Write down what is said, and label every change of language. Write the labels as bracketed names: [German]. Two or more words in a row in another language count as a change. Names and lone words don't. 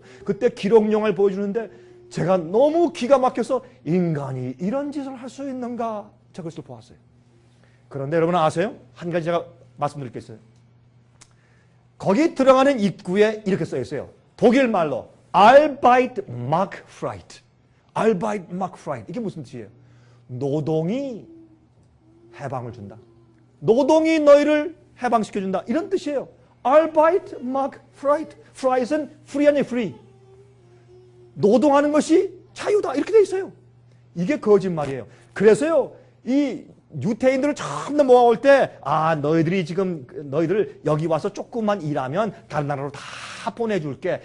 [Korean] 그때 기록영화를 보여주는데 제가 너무 기가 막혀서, 인간이 이런 짓을 할 수 있는가, 제가 그것을 보았어요. 그런데 여러분 아세요? 한 가지 제가 말씀드릴 게 있어요. 거기 들어가는 입구에 이렇게 써 있어요. 독일 말로 [German] Arbeit macht frei. Arbeit macht frei. [Korean] 이게 무슨 뜻이에요? 노동이 해방을 준다. 노동이 너희를 해방시켜준다. 이런 뜻이에요. [German] Arbeit macht frei. [Korean] Frei는 free 아니에요, free. 노동하는 것이 자유다. 이렇게 돼 있어요. 이게 거짓말이에요. 그래서요, 이 유태인들을 처음 모아올 때, 너희들 여기 와서 조금만 일하면 다른 나라로 다 보내줄게.